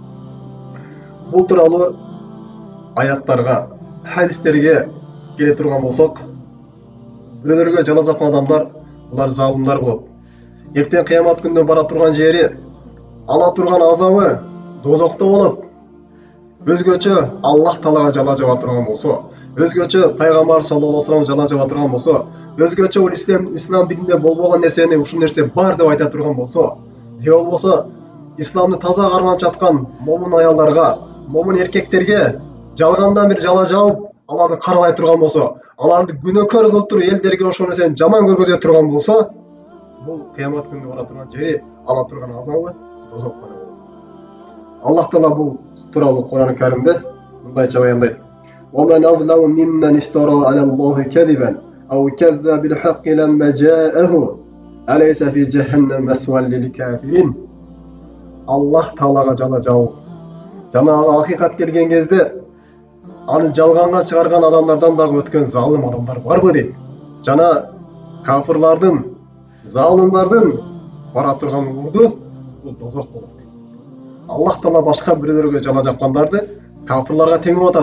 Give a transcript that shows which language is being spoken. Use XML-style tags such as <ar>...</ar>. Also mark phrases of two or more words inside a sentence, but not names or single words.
<ky>Бул тууралуу аяттарга, хадистерге келе турган болсок, бирөөлөргө жала жапкан адамдар, булар залымдар болот. Эртең кыямат күнүнө бара турган жери, ала турган азабы дозокто болот. Өзгөчө Аллах Таалага жала жаба турган болсо, өзгөчө пайгамбар</ky> <ar>صلى الله عليه وسلم</ar> <ky>жала жаба турган болсо, өзгөчө бул ислам дининде болбогон нерсени ушул нерсе бар деп айта турган болсо, же болбосо исламды таза кармап жаткан момун аялдарга, момун эркектерге жалгандан бир жала жабып, аларды каралай турган болсо, аларды күнөөкөр кылып туруп элдерге ошол нерсени жаман көргөзө турган болсо, бул кыямат күнүнө бара турган жери, ала турган азабы дозок болот. Аллах Таала бул тууралуу Кур'ан-ы Каримде мындайча баяндайт:</ky> <ar>وَمَنْ أَظْلَمُ مِمَّنِ افْتَرَىٰ عَلَى اللَّهِ كَذِبًا أَوْ كَذَّبَ بِالْحَقِّ لَمَّا جَاءَهُ أَلَيْسَ فِي جَهَنَّمَ مَثْوًى لِلْكَافِرِينَ.</ar> <ky>Аллах Таалага жала жабуу. Жанагы акыйкат келген кезде аны жалганга чыгарган адамдардан дагы өткөн залым адамдар барбы дейт. Жана кафырлардын, залымдардын бара турган урду бул дозок болот. Аллах Таала башка бирөөлөргө жала жапкандарды кафырларга теңеп атат.</ky>